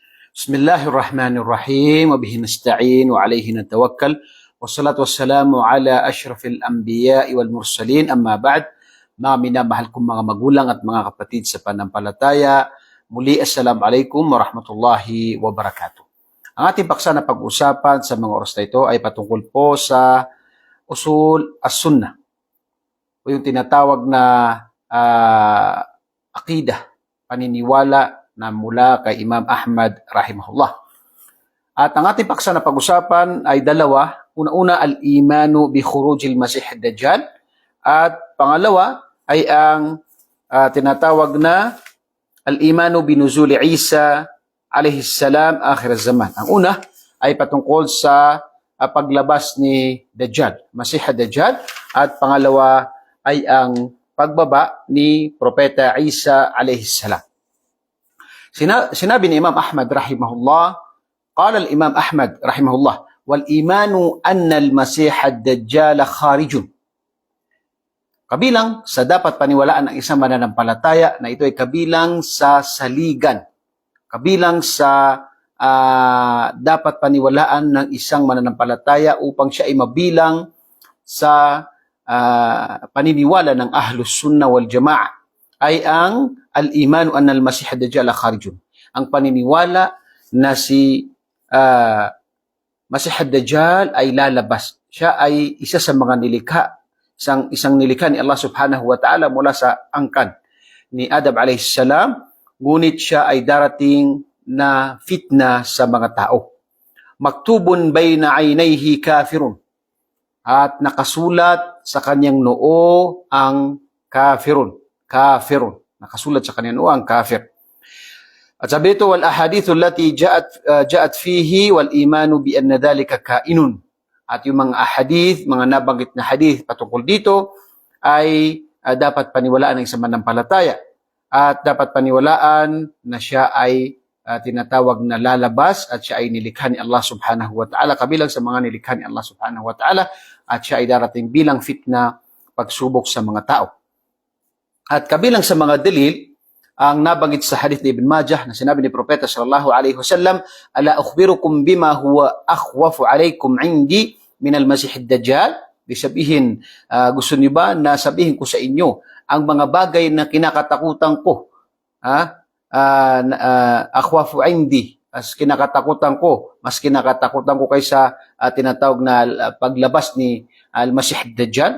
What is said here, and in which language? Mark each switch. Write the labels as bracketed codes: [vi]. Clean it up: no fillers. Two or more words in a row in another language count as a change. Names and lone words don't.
[ar] بسم الله الرحمن الرحيم. وبه نستعين وعليه نتوكل. والصلاة والسلام على أشرف الأنبياء والمرسلين. أما بعد. [tl] Mga minamahal kong mga magulang at mga kapatid sa panampalataya. Muli, [ar] السلام عليكم ورحمة الله وبركاته. [tl] Ang ating paksa na pag-usapan sa mga oras na ito ay patungkol po sa [ar] أصول السنة [tl] o yung tinatawag na aqidah, paniniwala na mula kay Imam Ahmad rahimahullah. At ang ating paksa na pag-usapan ay dalawa. Una-una, [ar] الإيمان بخروج المسيح الدجال. [tl] At pangalawa ay ang tinatawag na [ar] الإيمان بنزول عيسى عليه السلام آخر الزمان. [tl] Ang una ay patungkol sa paglabas ni Dajjal, Masih ad-Dajjal. At pangalawa ay ang pagbaba ni Propeta Isa [ar] عليه السلام. [tl] Sinabi ni [ar] Imam Ahmad rahimahullah, قال الإمام أحمد رحمه الله، والإيمان أن المسيح الدجال خارج. [tl] Kabilang sa dapat paniwalaan ng isang mananampalataya na ito ay kabilang sa saligan. Kabilang sa dapat paniwalaan ng isang mananampalataya upang siya ay mabilang sa paniniwala ng Ahlus Sunnah wal Jama'ah ay ang [ar] الإيمان أن المسيح الدجال خارج. [tl] Ang paniniwala na si Masih ad-Dajjal ay lalabas. Siya ay isa sa mga nilikha, isang nilikha ni Allah [ar] سبحانه وتعالى [tl] mula sa angkan ni Adam [ar] عليه السلام, [tl] ngunit siya ay darating na fitna sa mga tao. [ar] مكتوب بين عينيه كافر. [tl] At nakasulat sa kanyang noo ang kafirun. Nakasulat sa kanyang noo ang kafir. At sabi ito, [ar] والأحاديث التي جاءت فيه والإيمان بأن ذلك كائن. [tl] At yung mga ahadith, mga nabanggit na hadith patungkol dito ay dapat paniwalaan ng isang manampalataya. At dapat paniwalaan na siya ay tinatawag na lalabas at siya ay nilikha ni Allah [ar] سبحانه وتعالى, [tl] kabilang sa mga nilikha ni Allah [ar] سبحانه وتعالى, [tl] at siya ay darating bilang fitna, pagsubok sa mga tao. At kabilang sa mga dalil, ang nabanggit sa hadith ni Ibn Majah na sinabi ni Propeta [ar] صلى الله عليه وسلم, ألا أخبركم بما هو أخوف عليكم عندي من المسيح الدجال. [tl] Sabihin, gusto niyo ba na sabihin ko sa inyo ang mga bagay na kinakatakutan ko? [ar] أخوف عندي, [tl] as kinakatakutan ko, mas kinakatakutan ko kaysa tinatawag na paglabas ni al-Masih ad-Dajjal.